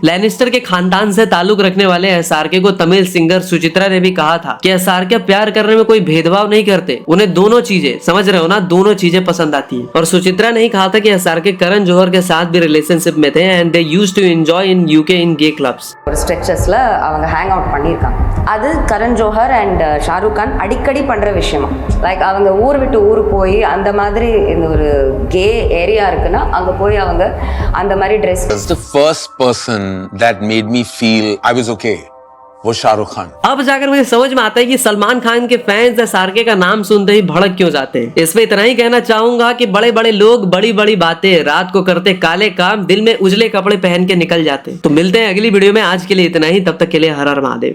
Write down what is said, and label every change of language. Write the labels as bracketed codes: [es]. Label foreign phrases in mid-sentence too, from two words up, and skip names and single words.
[hi] लैनिस्टर के खानदान से ताल्लुक रखने वाले एसआरके को तमिल सिंगर सुचित्रा ने भी कहा था कि एसआरके प्यार करने में कोई भेदभाव नहीं करते, उन्हें दोनों चीजें, समझ रहे हो ना, दोनों चीजें पसंद आती है। और सुचित्रा ने ही कहा था कि एसआरके करण जौहर के साथ भी रिलेशनशिप में थे [en] and they used to enjoy in UK in gay clubs. [ta] ஒரு ஸ்ட்ரெச்சஸ்ல அவங்க [en] hang out [ta] பண்ணியிருக்காங்க. அது கரண் ஜோஹர் அண்ட் ஷாருக் கான் அடிக்கடி பண்ற விஷயமா. லைக் அவங்க ஊர் விட்டு ஊர் போய் அந்த மாதிரி இந்த ஒரு [en] gay area [ta] இருக்குன்னா அங்க போய் அவங்க அந்த மாதிரி ட்ரெஸ். [en] The first person that made me feel I was okay वो शाहरुख खान। [hi] अब जाकर मुझे समझ में आता है कि सलमान खान के फैंस एसआरके का नाम सुनते ही भड़क क्यों जाते हैं। इसमें इतना ही कहना चाहूंगा कि बड़े बड़े लोग बड़ी बड़ी बातें, रात को करते काले काम, दिल में उजले कपड़े पहन के निकल जाते। तो मिलते हैं अगली वीडियो में, आज के लिए इतना ही, तब तक के लिए हर हर महादेव।